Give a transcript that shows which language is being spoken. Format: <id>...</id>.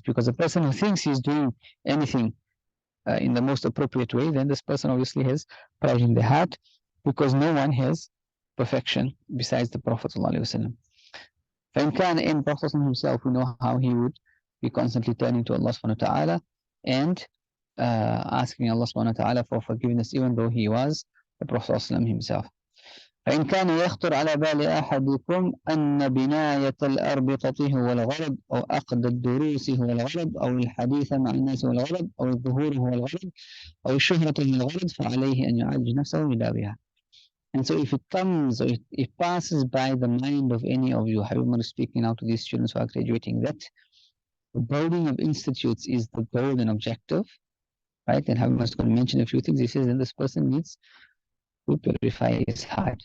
<en>Because a person who thinks he's doing anything in the most appropriate way, then this person obviously has pride in the heart, because no one has perfection besides the Prophet sallallahu alaihi wasallam.</en> <ar>فإن كان</ar> <en>in Prophet himself, we know how he would be constantly turning to Allah subhanahu wa ta'ala and asking Allah subhanahu wa ta'ala for forgiveness, even though he was the Prophet himself.</en> <ar>فإن كان يخطر على بال أحدكم أن بناية الأربطة هو الغرض، أو أخذ الدروس هو الغرض، أو الحديث مع الناس هو الغرض، أو الظهور هو الغرض، أو الشهرة هو الغرض، فعليه أن يعالج نفسه بداويها.</ar> <en>And so if it comes, or it passes by the mind of any of you, Habib is speaking now to these students who are graduating, that the building of institutes is the goal and objective, right? And Habib is going to mention a few things. He says that this person needs to purify his heart.</en>